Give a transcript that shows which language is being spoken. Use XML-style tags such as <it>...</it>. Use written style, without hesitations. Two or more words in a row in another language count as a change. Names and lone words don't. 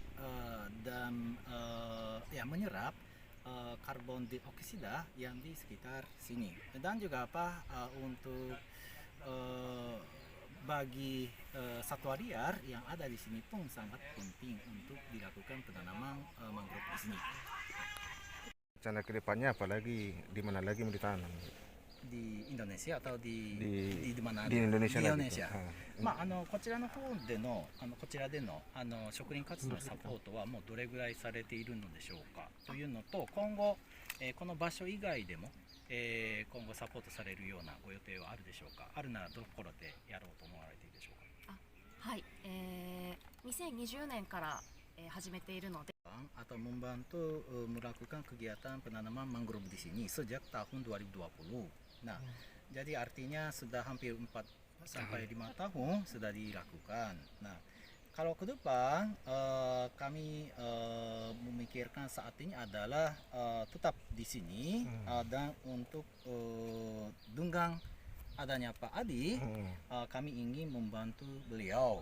<id>menyerap karbon dioksida yang di sekitar sini, dan juga untuk bagi satwa liar yang ada di sini pun sangat penting untuk dilakukan penanaman mangrove di sini. Rencana kedepannya apalagi di mana lagi mau ditanam? Di Indonesia atau di mana? Di Indonesia. Di Indonesia.</id> <ja>こちらの方でのこちらでの植林活動のサポートはもうどれぐらいされているのでしょうかというのと、今後、この場所以外でも今後サポートされるようなご予定はあるでしょうか。あるならどころでやろうと思われているでしょうか。はい、2020年から、始めているので、</ja> <id>atau membantu melakukan kegiatan penanaman mangrove di sini sejak tahun 2020. Nah, jadi artinya sudah hampir 4 sampai 5 tahun sudah dilakukan. Nah, kalau ke depan kami memikirkan saat ini adalah tetap di sini, dan untuk dengan adanya Pak Adi, kami ingin membantu beliau.</id>